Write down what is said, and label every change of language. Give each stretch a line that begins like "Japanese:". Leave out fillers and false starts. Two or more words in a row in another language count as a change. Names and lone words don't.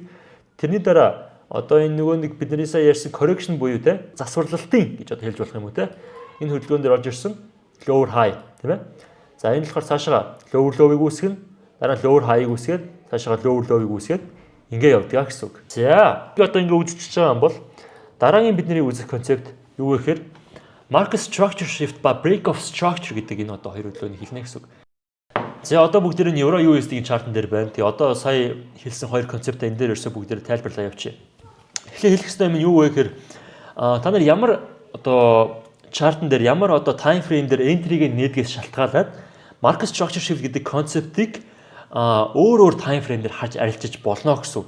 Mongolian: Тэрний дараа одоо энэ нөгөө нэг бидний сая ярьсан correction буюу те засварлалтын гэж одоо хэлж болох юм уу те. Энэ хөдөлгөөн дээр орж ирсэн
English: lower high
Mongolian: тийм ээ. За энэ болохоор цаашаа
English: lower low-
Mongolian: ыг үүсгэн дараа нь
English: lower high-
Mongolian: ыг үүсгээд цаашаа
English: lower low-
Mongolian: ыг үүсгээд ингэ явдаг гэсэн үг. За би одоо ингэ үзчихэж байгаа юм бол дараагийн бидний үзэх концепт юу вэ гэхээр
English: market structure shift
Mongolian: ба
English: break of structure
Mongolian: гэдэг энэ одоо хоёр хөдөлгөөнийг хэлнэ гэсэн үг. За одоо бүгдээр нь Euro USD-ийн чартан дээр байна. Тэгээ одоо сая хэлсэн хоёр концептаа энэ дээр ерөөсөө бүгдээр тайлбарлаа явчих. Эхлээд хэлэх ёстой юм нь юу вэ гэхээр та нар ямар одоо чартн дээр ямар одоо
English: time frame
Mongolian: дээр entry-г нээдгээс шалтгаалаад
English: market structure shift
Mongolian: гэдэг концептыг өөр
English: time frame
Mongolian: дээр харж арилжиж болно гэсэн үг.